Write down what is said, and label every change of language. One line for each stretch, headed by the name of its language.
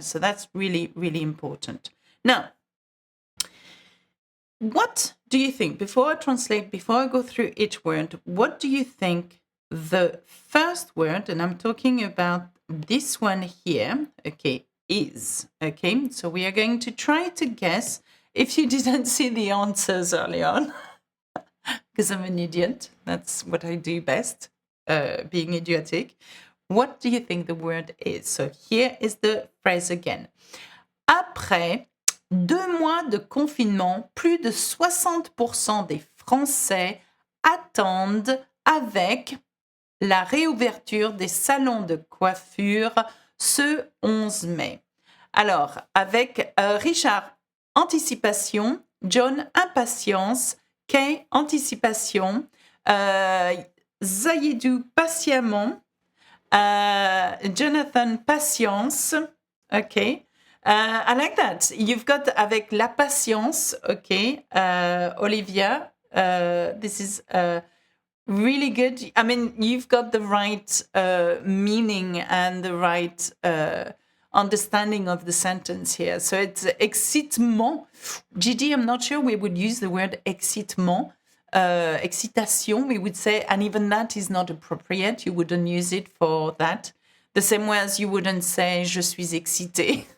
English: So that's really, really important. Now, what do you think, before I translate, before I go through each word, what do you think the first word, and I'm talking about this one here, okay, is, okay? So we are going to try to guess if you didn't see the answers early on, because I'm an idiot. That's what I do best, being idiotic. What do you think the word is? So here is the phrase again.
French: Après 2 mois de confinement, plus de 60% des Français attendent avec la réouverture des salons de coiffure ce 11 mai. Alors, avec Richard, anticipation, John, impatience, Kay, anticipation, Zayedou, patiemment, Jonathan, patience, okay.
English: I like that. You've got
French: avec la patience,
English: okay, Olivia. This is really good. I mean, you've got the right meaning and the right understanding of the sentence here. So it's excitement. Gigi, I'm not sure we would use the word excitement. Excitation, we would say, and even that is not appropriate. You wouldn't use it for that. The same way as you wouldn't say
French: je suis excitée.